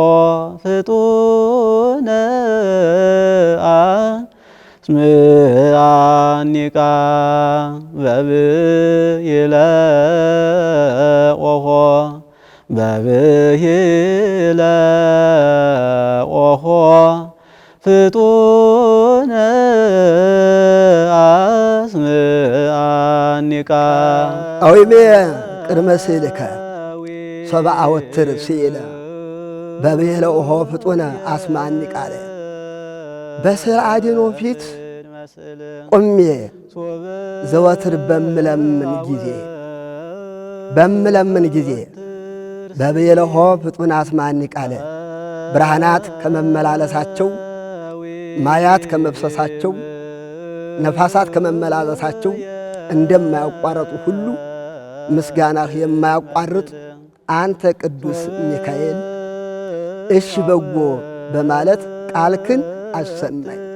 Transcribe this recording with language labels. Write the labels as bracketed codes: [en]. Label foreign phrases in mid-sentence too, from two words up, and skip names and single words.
[gez] ፍጡነ አስምዓኒቃ በብሂለ ኦሖ በብሂለ ኦሖ ፍጡነ አስምዓኒቃ አዊሜ ቅድመ ስእልከ ሶበ አወትር ስኢለ በብሂለ ኦሖ ፍጡነ አስምዓኒቃ አለ። [am] በስዕለ አድኅኖ ፊት ቆሜ ዘወትር በምለምን ጊዜ [gez] በብሂለ ኦሖ ፍጡነ አስምዓኒቃ [am] አለ። ብርሃናት ከመመላለሳቸው ማያት ከመፍሰሳቸው ነፋሳት ከመመላለሳቸው እንደማያቋረጡ ሁሉ ምስጋናህ የማያቋርጥ አንተ ቅዱስ ሚካኤል እሺ በጎ በማለት ቃልክን አሰማኝ።